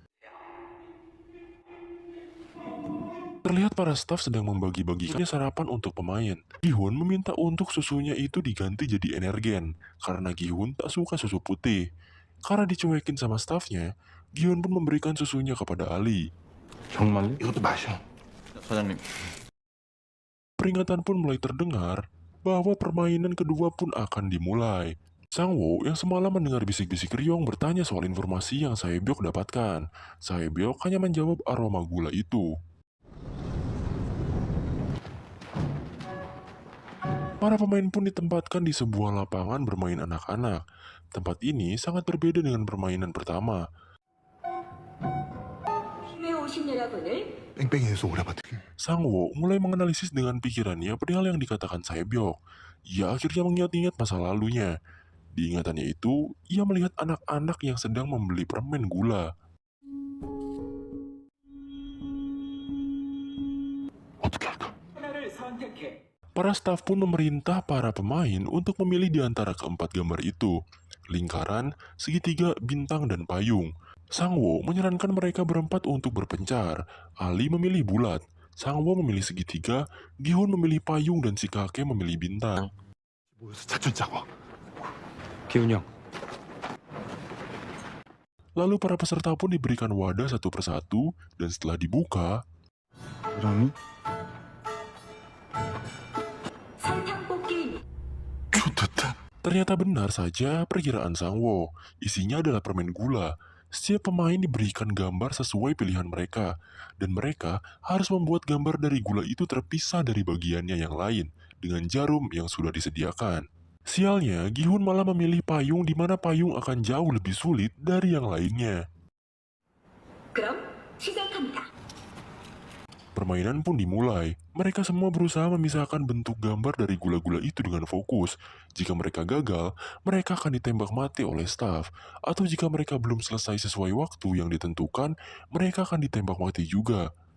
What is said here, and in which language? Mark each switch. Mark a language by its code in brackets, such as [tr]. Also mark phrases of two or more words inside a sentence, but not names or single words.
[id] Terlihat para staf sedang membagi-bagikan sarapan untuk pemain. Gi-hun meminta untuk susunya itu diganti jadi energen, karena Gi-hun tak suka susu putih. Karena dicuekin sama stafnya, Gi-hun pun memberikan susunya kepada Ali. [ko] 정말요? 이것도 마셔. 사장님 [id] Peringatan pun mulai terdengar bahwa permainan kedua pun akan dimulai. Sangwoo yang semalam mendengar bisik-bisik Ryong bertanya soal informasi yang Saebyok dapatkan. Saebyok hanya menjawab aroma gula itu. Para pemain pun ditempatkan di sebuah lapangan bermain anak-anak. Tempat ini sangat berbeda dengan permainan pertama. [ko] 팀에 오신 여러분을 뺑뺑이에서 오라버들. [id] Sangwoo mulai menganalisis dengan pikirannya perihal yang dikatakan Saebyok. Ia akhirnya mengingat-ingat masa lalunya. Di ingatannya itu, ia melihat anak-anak yang sedang membeli permen gula. [ko] 어떻게 할까? [id] Para staf pun memerintah para pemain untuk memilih di antara keempat gambar itu. Lingkaran, segitiga, bintang, dan payung. Sangwoo menyarankan mereka berempat untuk berpencar. Ali memilih bulat. Sangwoo memilih segitiga, Gi-hun memilih payung, dan si kakek memilih bintang. [ko] 모여서 작전 짜고. 기훈이 형 [id] Lalu para peserta pun diberikan wadah satu persatu, dan setelah dibuka, [ko] 그럼이? 설탕 뽑기 좋겠다. [id] ternyata benar saja perkiraan Sangwoo. Isinya adalah permen gula. Setiap pemain diberikan gambar sesuai pilihan mereka, dan mereka harus membuat gambar dari gula itu terpisah dari bagiannya yang lain dengan jarum yang sudah disediakan. Sialnya, Gi-hun malah memilih payung di mana payung akan jauh lebih sulit dari yang lainnya. [ko] 그럼 시작합니다. [id] Permainan pun dimulai. Mereka semua berusaha memisahkan bentuk gambar dari gula-gula itu dengan fokus. Jika mereka gagal, mereka akan ditembak mati oleh staf. Atau jika mereka belum selesai sesuai waktu yang ditentukan, mereka akan ditembak mati juga.